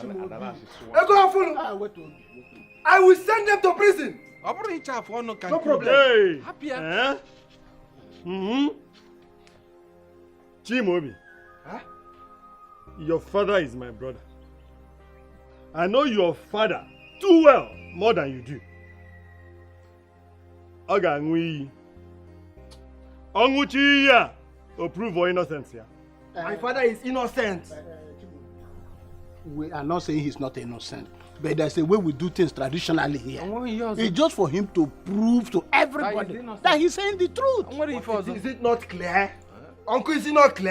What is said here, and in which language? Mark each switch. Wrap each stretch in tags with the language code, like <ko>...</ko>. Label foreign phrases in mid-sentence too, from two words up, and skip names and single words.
<en>I will send them to prison. No problem. Hey! Happier. Chimobi, your father is my brother. I know your father too well, more than you do.</en> <ig>Ogangwi. Onguchi ya.</ig> <en>To prove your innocence here. My father is innocent. We are not saying he's not innocent, but there's a way we do things traditionally here. It's just for him to prove to everybody that he's saying the truth. Is it not clear? Uncle, is it not clear?</en>